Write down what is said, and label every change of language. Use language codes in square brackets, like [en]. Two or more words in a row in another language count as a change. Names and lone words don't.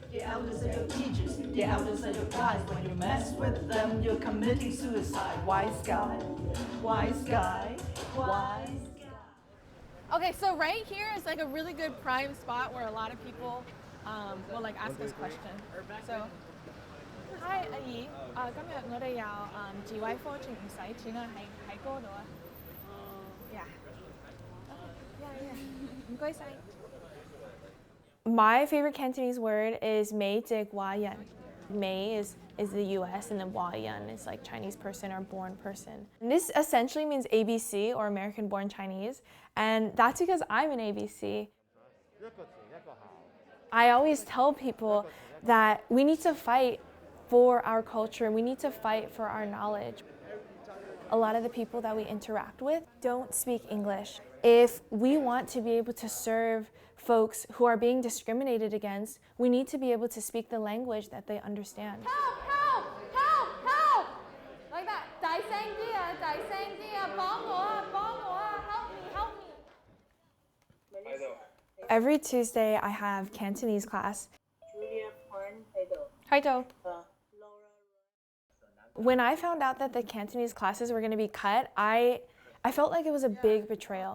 [en] The elders are your teachers, the elders are your guys. When you mess with them, you're committing suicide. Wise guy, wise guy, wise guy. Okay, so right here is like a really good prime spot where a lot of people will like ask us questions. So, hi [yue] 阿姨，今日我哋有智慧課程唔使錢啊，喺嗰度啊。 [en] Yeah. Yeah. [yue] 唔該晒。 [en] My favorite Cantonese word is [yue] 美籍華人. [en] Mei is the US and then Hua Yan is like Chinese person or born person. And this essentially means ABC or American born Chinese, and that's because I'm an ABC. I always tell people that we need to fight for our culture, we need to fight for our knowledge. A lot of the people that we interact with don't speak English. If we want to be able to serve folks who are being discriminated against, we need to be able to speak the language that they understand. Help, help, help, help! Like that. [yue] 大聲啲啊，大聲啲啊，幫我啊，幫我啊， [en] help me, help me. Every Tuesday I have Cantonese class. Hi, Joe. When I found out that the Cantonese classes were going to be cut, I felt like it was a big betrayal.